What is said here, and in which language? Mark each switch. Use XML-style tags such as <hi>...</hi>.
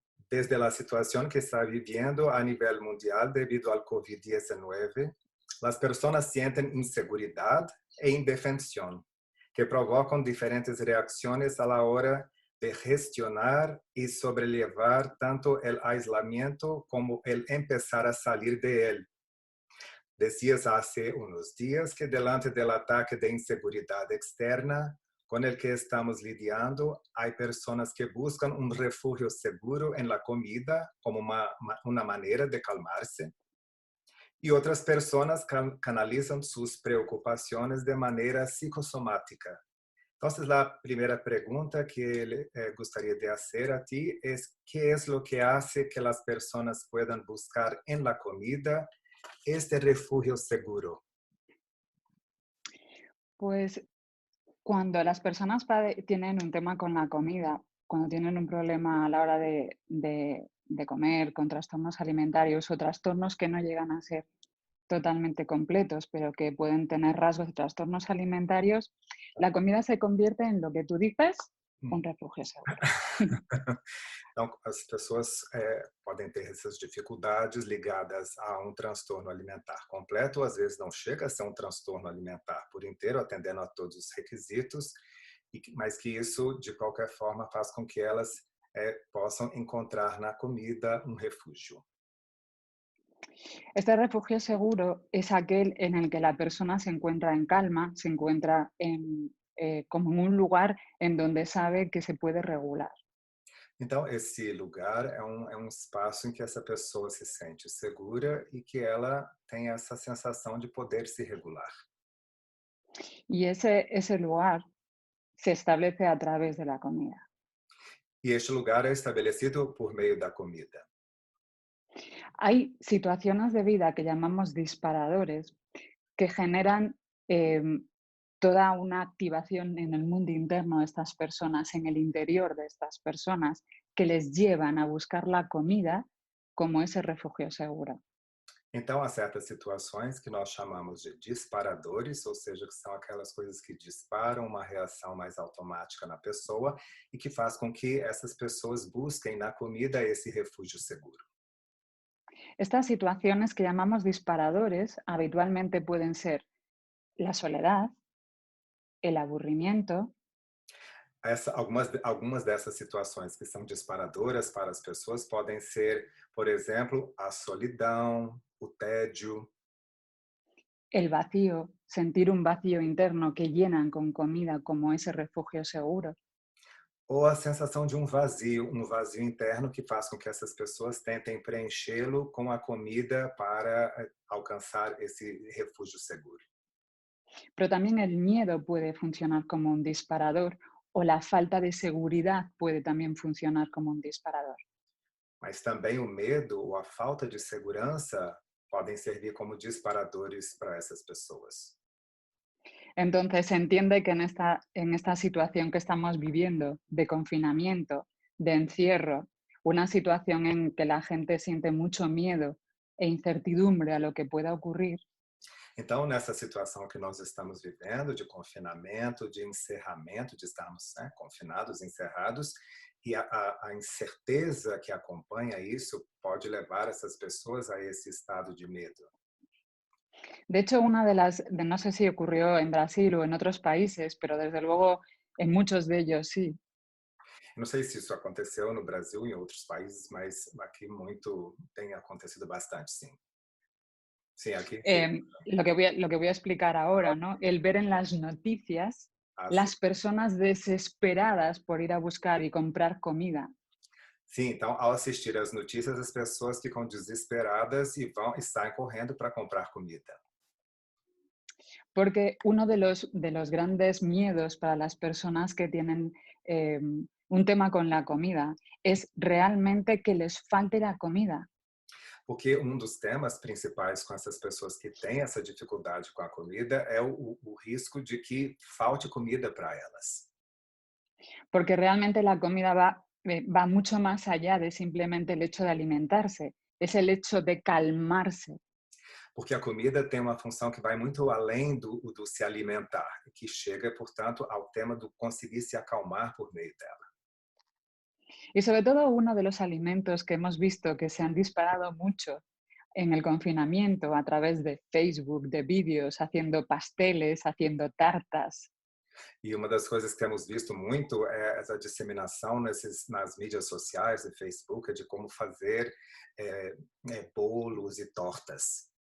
<pt>Desde a situação que está viviendo a nível mundial devido ao COVID-19, as pessoas sentem inseguridade e indefensão, que provocam diferentes reações à hora de</pt> <es>gestionar y sobrellevar tanto el aislamiento como el empezar a salir de él. Decías hace unos días que delante del ataque de inseguridad externa con el que estamos lidiando, hay personas que buscan un refugio seguro en la comida como una manera de calmarse y otras personas canalizan sus preocupaciones de manera psicosomática. Entonces, la primera pregunta que gustaría de hacer a ti es, ¿qué es lo que hace que las personas puedan buscar en la comida este refugio seguro? Pues cuando las personas tienen un tema con la comida, cuando tienen un problema a la hora de comer, con trastornos alimentarios o trastornos que no llegan a ser totalmente completos, pero que pueden tener rasgos de trastornos alimentarios, la comida se convierte en lo que tú dices, un refugio seguro.</es> <pt>Então, as pessoas podem ter essas dificuldades ligadas a um transtorno alimentar completo, ou às vezes não chega a ser um transtorno alimentar por inteiro, atendendo a todos os requisitos, mas que isso, de qualquer forma, faz com que elas possam encontrar na comida um refúgio.</pt> <es>Este refugio seguro es aquel en el que la persona se encuentra en calma, se encuentra como en un lugar en donde sabe que se puede regular.</es> <pt>Então, esse lugar é um espaço em que essa pessoa se sente segura e que ela tem essa sensação de poder se regular.</pt> <es>Y ese lugar se establece a través de la comida.</es> <pt>E este lugar é estabelecido por meio da comida.</pt> <es>Hay situaciones de vida que llamamos disparadores que generan toda una activación en el mundo interno de estas personas, en el interior de estas personas, que les llevan a buscar la comida como ese refugio seguro.</es> <pt>Então, há certas situações que nós chamamos de disparadores, ou seja, que são aquelas coisas que disparam uma reação mais automática na pessoa e que faz com que essas pessoas busquem na comida esse refúgio seguro.</pt> <es>Estas situaciones que llamamos disparadores habitualmente pueden ser la soledad, el aburrimiento.</es> <pt>Algumas dessas situações que são disparadoras para as pessoas podem ser, por exemplo, a solidão, o tédio,</pt> <es>El vacío, sentir un vacío interno que llenan con comida como ese refugio seguro.</es> <pt>ou a sensação de um vazio interno que faz com que essas pessoas tentem preenchê-lo com a comida para alcançar esse refúgio seguro.</pt> <es>Pero también el miedo puede funcionar como un disparador o la falta de seguridad puede también funcionar como un disparador.</es> <pt>Mas também o medo ou a falta de segurança podem servir como disparadores para essas pessoas.</pt> <es>Entonces se entiende que en esta situación que estamos viviendo de confinamiento, de encierro, una situación en que la gente siente mucho miedo e incertidumbre a lo que pueda ocurrir,</es> <pt>Então, nessa situação que nós estamos vivendo, de confinamento, de encerramento, de estarmos confinados, encerrados, e a incerteza que acompanha isso pode levar essas pessoas a esse estado de medo.</pt> <es>de hecho, no sé si ocurrió en Brasil o en otros países, pero desde luego en muchos de ellos sí.</es> <pt>Não sei se isso aconteceu no Brasil e em outros países, mas aqui tem acontecido bastante, sim. Sim, aqui sim.</pt> <es>Lo que voy a explicar ahora, ¿no? El ver en las noticias</es> <pt>Sim.</pt> <es>las personas desesperadas por ir a buscar y comprar comida.</es> <pt>Sim, então, ao assistir às notícias, as pessoas ficam desesperadas e saem correndo para comprar comida.</pt> <es>Porque uno de los grandes miedos para las personas que tienen un tema con la comida es realmente que les falte la comida.</es> <pt>Porque dos temas principais com essas pessoas que têm essa dificuldade com a comida é o risco de que falte comida para elas.</pt> <es>Porque realmente la comida va mucho más allá de simplemente el hecho de alimentarse, es el hecho de calmarse.</es> <pt>Porque a comida tem uma função que vai muito além do se alimentar, que chega, portanto, ao tema do conseguir se acalmar por meio dela.</pt> <es>Y sobre todo uno de los alimentos que hemos visto que se han disparado mucho en el confinamiento a través de Facebook, de vídeos, haciendo pasteles, haciendo tartas.</es> <pt>E uma das coisas que temos visto muito é essa disseminação nas mídias sociais, no Facebook, de como fazer bolos e tortas.</pt>